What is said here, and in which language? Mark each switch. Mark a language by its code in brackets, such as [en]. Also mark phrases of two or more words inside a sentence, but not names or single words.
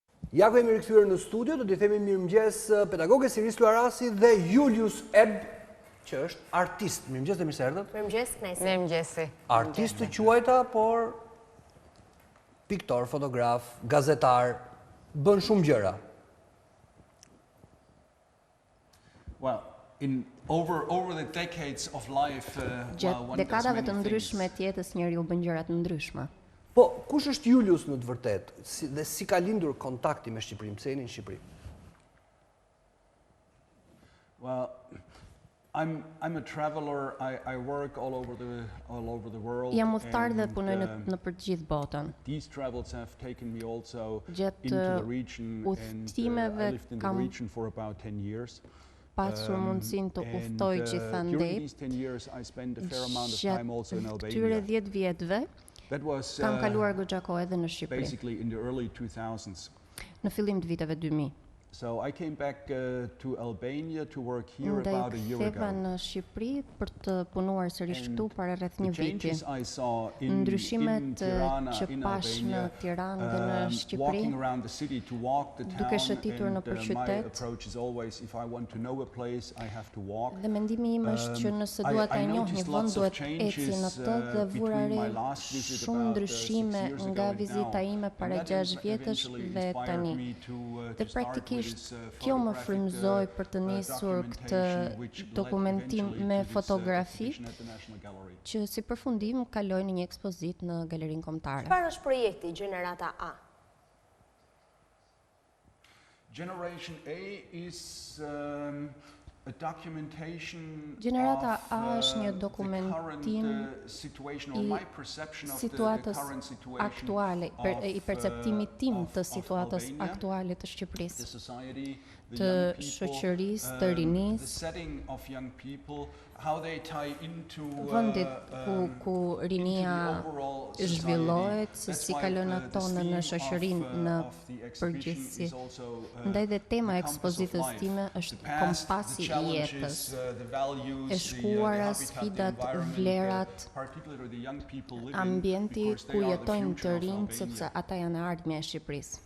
[sq] Ja ku jemi rikthyer në studio, do t'i themi mirëmëngjes pedagoges Iris Luarasi dhe Julius që është artist. Mirëmëngjes dhe mirë se erdhët. Mirëmëngjes, kënaqësi. Mirëmëngjesi. Artist të quajta, por piktor, fotograf, gazetar, bën shumë gjëra. [en] Well, over the decades of life, [sq] Gjatë dekadave të ndryshme të jetës njeriu bën gjëra të ndryshme. Po, kush është Julius në të vërtet? Dhe si ka lindur kontakti me Shqipërinë? Pse jeni në Shqipëri? [en] Well, I'm a traveler. I work all over the world. [sq] Jam udhëtar dhe punoj në për të gjithë botën. [en] These travels have taken me also [sq] Gjatë [en] into the region, and I lived in the region for about 10 years. [sq] Pasur mundësinë të udhtoj gjithandej. [en] During these 10 years, I spent a fair amount of time also in [sq] Gjatë këtyre [en] Albania. [sq] 10 vjetëve, [en] That was [sq] kam kaluar goxha kohë edhe në Shqipëri, [en] basically in the early 2000s. [sq] në fillim të viteve 2000. [en] So I came back to Albania to work here [sq] Ndaj [en] about a year [sq] ktheva [en] ago. [sq] në Shqipëri për të punuar sërish këtu para rreth një [en] The [sq] viti. [en] changes I saw in [sq] Ndryshimet [en] Tirana, [sq] që [en] in [sq] pash në [en] Albania, [sq] Tiranë dhe në Shqipëri, [en] walking around the city to walk the [sq] duke [en] town, [sq] shëtitur [en] and [sq] nëpër [en] my [sq] qytet. [en] approach is always if I want to know a place, I have to walk. [sq] Dhe mendimi im është që nëse dua ta njoh një vend, duhet eci në të dhe vura re shumë ndryshime nga vizita ime para 6 vjetësh dhe tani. Dhe praktikisht kjo më frymëzoi për të nisur këtë dokumentim me fotografi që si përfundim kaloi në një ekspozitë në galerinë kombëtare. Çfarë është projekti Gjenerata A? [en] Generation A is a documentation [sq] Gjenerata [en] of [sq] A është një [en] the [sq] dokumentim [en] current situation or my perception of the [sq] situatës [en] current situation [sq] aktuale, I perceptimit tim të situatës aktuale të Shqipërisë, [en] the society, the [sq] të [en] young people, [sq] shoqërisë, të [en] the [sq] rinisë, [en] setting of young people, how they tie into [sq] vendit ku rinia [en] overall [sq] zhvillohet, se [en] society. [sq] si kalon ato në shoqërinë në përgjithësi. Ndaj dhe tema e ekspozitës time është kompasi I jetës, e shkuara, sfidat, vlerat, ambienti ku jetojnë të rinjt, sepse ata janë e ardhmja e Shqipërisë.